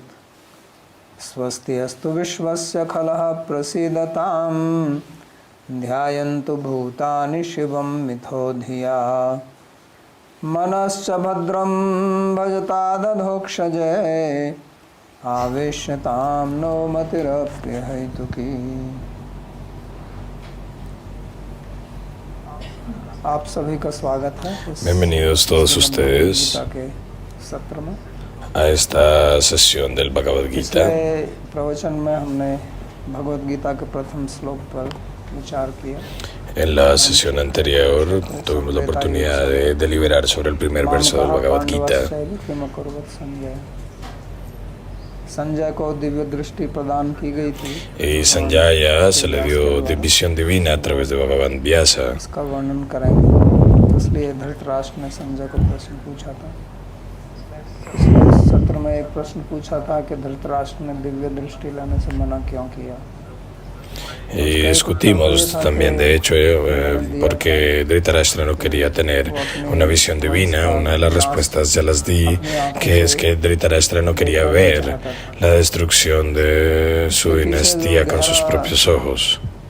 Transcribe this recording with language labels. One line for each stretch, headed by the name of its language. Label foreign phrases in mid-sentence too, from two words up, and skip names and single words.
Sanskrit: स्वस्ति अस्तु विश्वस्य खलः प्रसीदतां ध्यायन्तु भूतानि शिवं मिथो धिया। मनश्च भद्रं भजतादधोक्षजे आवेश्यतां नो मतिरप्यहैतुकी।
Hindi: आप सभी का स्वागत है।
Spanish: Bienvenidos todos ustedes
Hindi: सत्र में
Spanish: a esta sesión del Bhagavad Gita.
Hindi: प्रवचन में हमने भगवद गीता के प्रथम श्लोक पर विचार किया।
Spanish: En la sesión anterior tuvimos la oportunidad de deliberar sobre el primer verso del Bhagavad Gita.
Hindi: संजय को दिव्य दृष्टि प्रदान की गई थी।
Spanish: Y Sanjaya se le dio visión divina a través de Bhagavan Vyasa.
Hindi: इसका वर्णन करेंगे। इसलिए धृतराष्ट्र ने संजय को प्रश्न पूछा था। पिछले सत्र में एक प्रश्न पूछा था कि धृतराष्ट्र ने दिव्य दृष्टि लाने से मना क्यों किया।
Spanish: y discutimos también, de hecho, porque Dhritarashtra no quería tener una visión divina. Una de las respuestas ya las di, que es que Dhritarashtra no quería ver la destrucción de su dinastía con sus propios ojos.